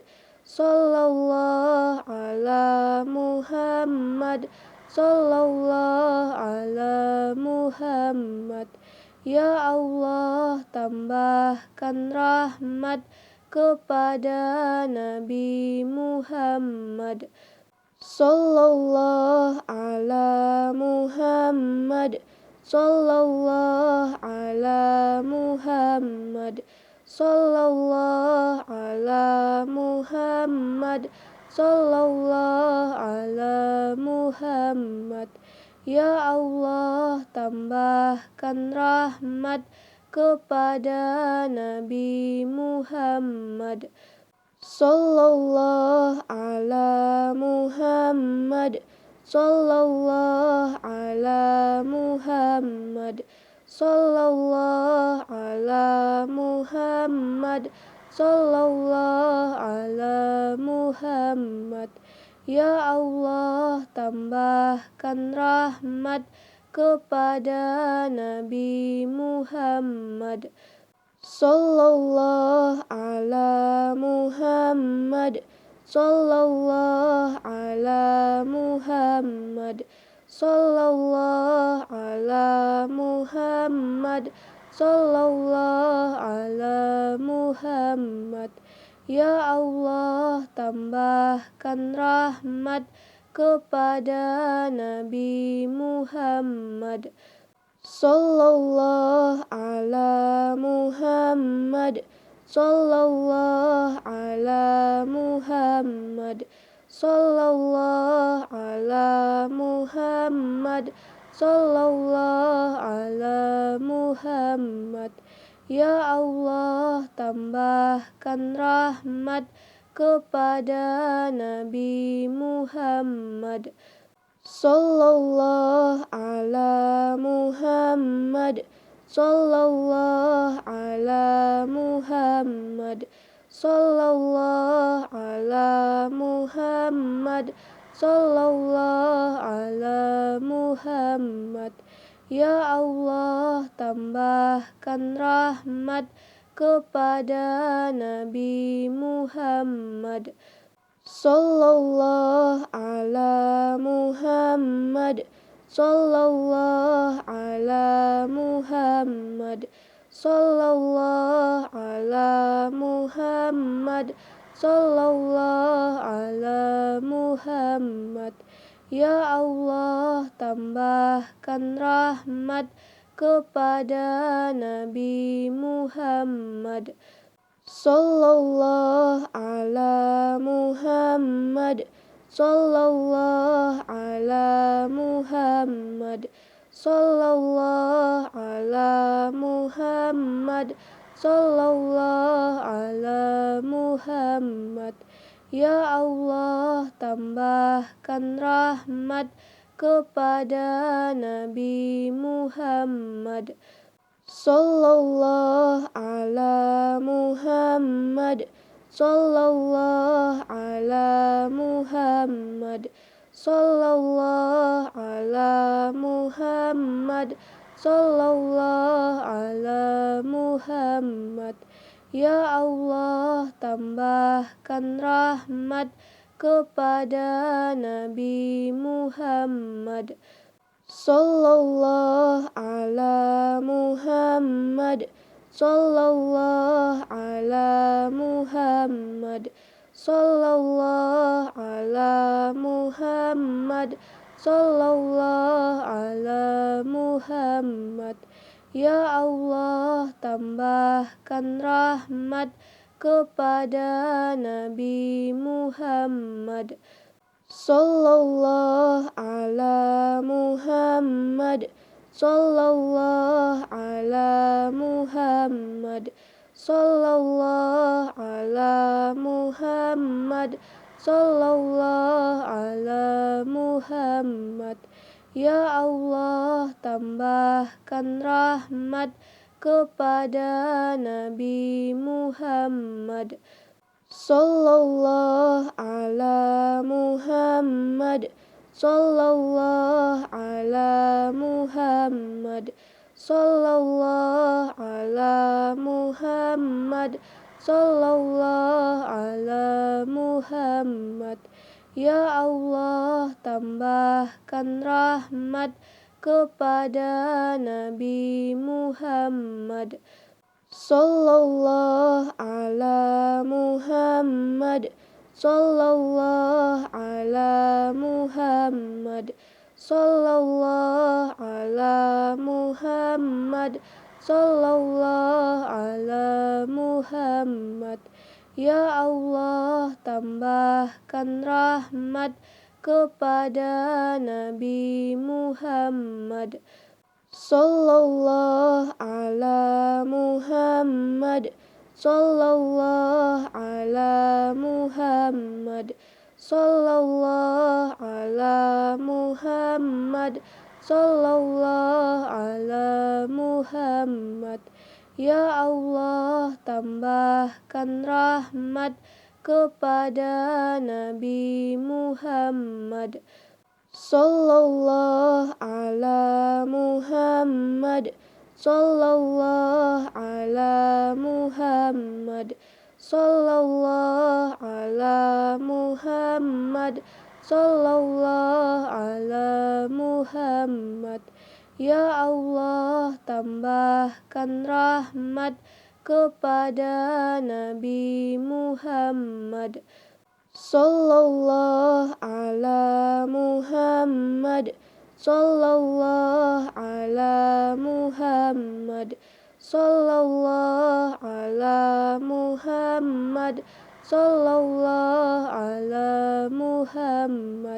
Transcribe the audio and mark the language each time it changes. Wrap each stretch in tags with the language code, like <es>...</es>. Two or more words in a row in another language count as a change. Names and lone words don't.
<ar>صلى الله على محمد. صلى الله على محمد.</ar> <id>Ya Allah, tambahkan rahmat kepada Nabi Muhammad.</id> <ar>صلى الله على محمد. صلى الله على محمد. صلى الله على محمد. صلى الله على محمد.</ar> <id>Ya Allah, tambahkan rahmat kepada Nabi Muhammad.</id> <ar>صلى الله على محمد. صلى الله على محمد. صلى الله على محمد. صلى الله على محمد.</ar> <id>Ya Allah, tambahkan rahmat kepada Nabi Muhammad.</id> <ar>صلى الله على محمد. صلى الله على محمد. صلى الله على محمد. صلى الله على محمد.</ar> <id>Ya Allah, tambahkan rahmat kepada Nabi Muhammad.</id> <ar>صلى الله على صلى الله على محمد، صلى الله على محمد، صلى الله على محمد.</ar> <id>Ya Allah, tambahkan rahmat kepada Nabi Muhammad,</id> <ar>صلى الله على محمد، صلى الله على محمد، صلى الله على محمد، صلى الله على محمد.</ar> <id>Ya Allah, tambahkan rahmat kepada Nabi Muhammad,</id> <ar>صلى الله على محمد، صلى الله على محمد، صلى الله على محمد، صلى الله على محمد.</ar> <id>Ya Allah, tambahkan rahmat kepada Nabi Muhammad,</id> <ar>صلى الله على محمد، صلى الله على محمد، صلى الله على محمد، صلى الله على محمد.</ar> <id>Ya Allah, tambahkan rahmat kepada Nabi Muhammad,</id> <ar>صلى الله على محمد، صلى الله على محمد، صلى الله على محمد، صلى الله على محمد.</ar> <id>Ya Allah, tambahkan rahmat kepada Nabi Muhammad,</id> <ar>صلى الله على محمد، صلى الله على محمد، صلى الله على محمد، صلى الله على محمد.</ar> <id>Ya Allah, tambahkan rahmat kepada Nabi Muhammad,</id> <ar>صلى الله على محمد، صلى الله على محمد، صلى الله على محمد، صلى الله على محمد.</ar> <id>Ya Allah, tambahkan rahmat kepada Nabi Muhammad,</id> <ar>صلى الله على محمد، صلى الله على محمد، صلى الله على محمد، صلى الله على محمد.</ar> <id>Ya Allah, tambahkan rahmat kepada Nabi Muhammad,</id> <ar>صلى الله على محمد، صلى الله على محمد، صلى الله على محمد، صلى الله على محمد.</ar> <id>Ya Allah, tambahkan rahmat kepada Nabi Muhammad,</id> <ar>صلى الله على محمد، صلى الله على محمد، صلى الله على محمد، صلى الله على محمد.</ar> <id>Ya Allah, tambahkan rahmat kepada Nabi Muhammad,</id> <ar>صلى الله على محمد، صلى الله على محمد، صلى الله على محمد، صلى الله على محمد.</ar> <id>Ya Allah, tambahkan rahmat kepada Nabi Muhammad,</id> <ar>صلى الله على محمد، صلى الله على محمد، صلى الله على محمد، صلى الله على محمد.</ar>